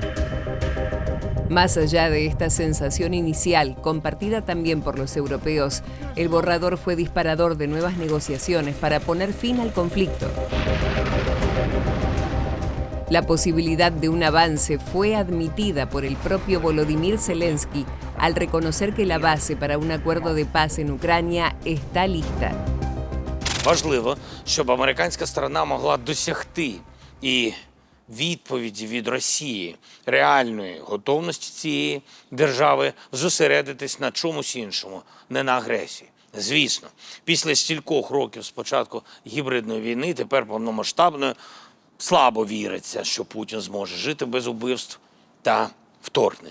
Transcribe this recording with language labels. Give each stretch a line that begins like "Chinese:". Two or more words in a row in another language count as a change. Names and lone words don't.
Spanish: Más allá de esta sensación inicial, compartida también por los europeos, el borrador fue disparador de nuevas negociaciones para poner fin al conflicto. La posibilidad de un avance fue admitida por el propio Volodymyr Zelensky al reconocer que la base para un acuerdo de paz en Ucrania está lista.
Ukrainian: Важливо, щоб американська сторона могла досягти і відповіді від Росії, реальної готовності цієї держави зосередитись на чомусь іншому, не на агресії. Звісно, після стількох років з початку гібридної війни, тепер повномасштабної, слабо віриться, що Путін зможе жити без убивств та вторгнень.